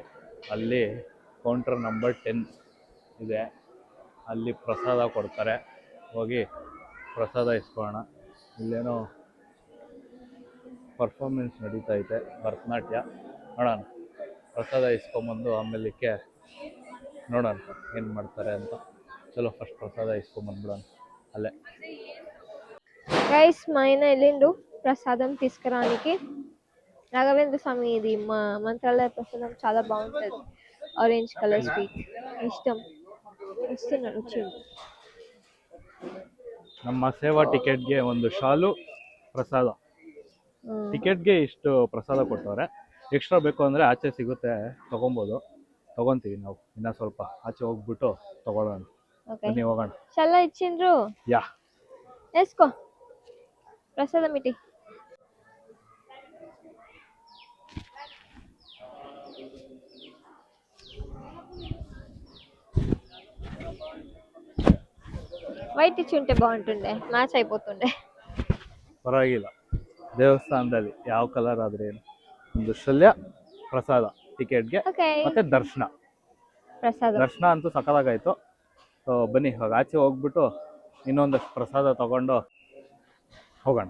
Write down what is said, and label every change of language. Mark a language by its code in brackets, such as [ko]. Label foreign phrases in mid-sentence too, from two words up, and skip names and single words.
[kn] ಅಲ್ಲಿ ಕೌಂಟರ್ ನಂಬರ್ 10 ಇದೆ, ಅಲ್ಲಿ ಪ್ರಸಾದ ಕೊಡ್ತಾರೆ. ಹೋಗಿ ಪ್ರಸಾದ ಇಸ್ಕೊಳ್ಳೋಣ. ಇಲ್ಲೇನೋ ಪರ್ಫಾರ್ಮೆನ್ಸ್ ನಡೀತಾ ಐತೆ, ಭರತನಾಟ್ಯ. ನೋಡೋಣ, ಪ್ರಸಾದ ಇಸ್ಕೊಂಬಂದು ಆಮೇಲಿಕ್ಕೆ ನೋಡೋಣ ಏನು ಮಾಡ್ತಾರೆ ಅಂತ. ಚಲೋ, ಫಸ್ಟ್ ಪ್ರಸಾದ ಇಸುಕೋಮನಬಡಾನು ಅಲ್ಲೇ. [te] గైస్ మా ఆయన వెళ్ళిండు ప్రసాదం తీసుకురానికి. రాఘవేంద్ర స్వామి ఇది మా మంత్రాలయ ప్రసాదం చాలా బాగుంటుంది. ఆరెంజ్ కలర్ స్వీట్ ఇష్టం. వస్తున్నాడు, వచ్చిండు. [kn] ನಮ್ಮ ಸೇವಾ ಟಿಕೆಟ್ಗೆ ಒಂದು ಶಾಲು ಪ್ರಸಾದ. ಟಿಕೆಟ್ಗೆ ಇಷ್ಟು ಪ್ರಸಾದ ಕೊಡ್ತವ್ರೆ. ಎಕ್ಸ್ಟ್ರಾ ಬೇಕು ಅಂದರೆ ಆಚೆ ಸಿಗುತ್ತೆ, ತೊಗೊತೀವಿ ನಾವು. ಇನ್ನೂ ಸ್ವಲ್ಪ ಆಚೆ ಹೋಗ್ಬಿಟ್ಟು ತೊಗೊಳ್ಳೋಣ. ಬನ್ನಿ ಹೋಗೋಣ. [te] చల్ల ఇచ్చిండ్రు. ಯಾ, వేసుకో ప్రసాదం ఇటీ. వైట్ ఇచ్చి ఉంటే బాగుంటుండే, మ్యాచ్ అయిపోతుండే. [kn] ಪರವಾಗಿಲ್ಲ. ದೇವಸ್ಥಾನದಲ್ಲಿ ಯಾವ ಕಲರ್ ಆದ್ರೆ ಏನು, ಒಂದು ಶಲ್ಯ ಪ್ರಸಾದ ಟಿಕೆಟ್ಗೆ ಮತ್ತೆ ದರ್ಶನ ಅಂತೂ ಸಕ್ಕತ್ತಾಗಾಯ್ತು. ಸೊ ಬನ್ನಿ ಇವಾಗ ಆಚೆ ಹೋಗ್ಬಿಟ್ಟು ಇನ್ನೊಂದಷ್ಟು ಪ್ರಸಾದ ತಗೊಂಡು ಹೋಗೋಣ.